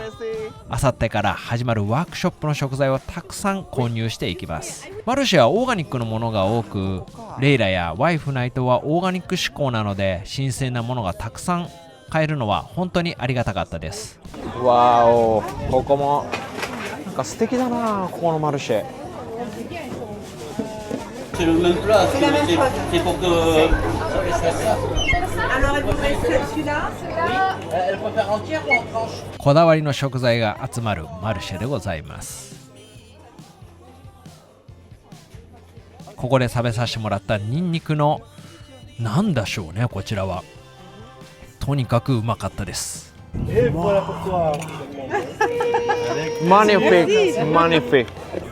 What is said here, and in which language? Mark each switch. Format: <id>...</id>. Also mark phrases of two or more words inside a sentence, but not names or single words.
<ja>あさってから始まるワークショップの食材をたくさん購入していきます。マルシェはオーガニックのものが多く、レイラやワイフナイトはオーガニック志向なので、新鮮なものがたくさん買えるのは本当にありがたかったです。わーお、ここもなんか素敵だな、ここのマルシェ。</ja> <fr>C'est le même plat, c'est pour que... Alors, elle voudrait celui-là? Elle préfère entière ou en tranche?</fr> <ja>こだわりの食材が集まるマルシェでございます。ここで食べさせてもらったニンニクのなんでしょうね、こちらはとにかくうまかったです。マニフィック。</ja>